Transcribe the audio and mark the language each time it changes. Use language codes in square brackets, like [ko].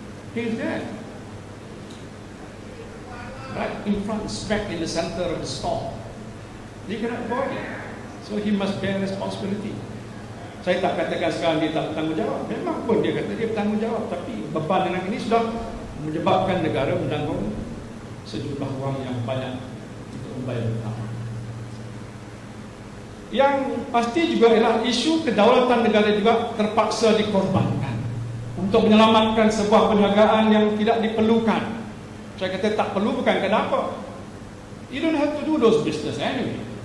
[en] He's there, right in front, smack in the center of the storm. He cannot avoid it, so he must bear responsibility. [ms] Saya tak katakan sekarang dia tak bertanggungjawab. Memang pun dia kata dia bertanggungjawab, tapi beban dengan ini sudah menyebabkan negara menanggung sejumlah wang yang banyak untuk membayar hutang. Yang pasti juga ialah isu kedaulatan negara juga terpaksa dikorbankan untuk menyelamatkan sebuah perniagaan yang tidak diperlukan. Saya kata tak perlu bukan kenapa. [en] You don't have to do those business anyway.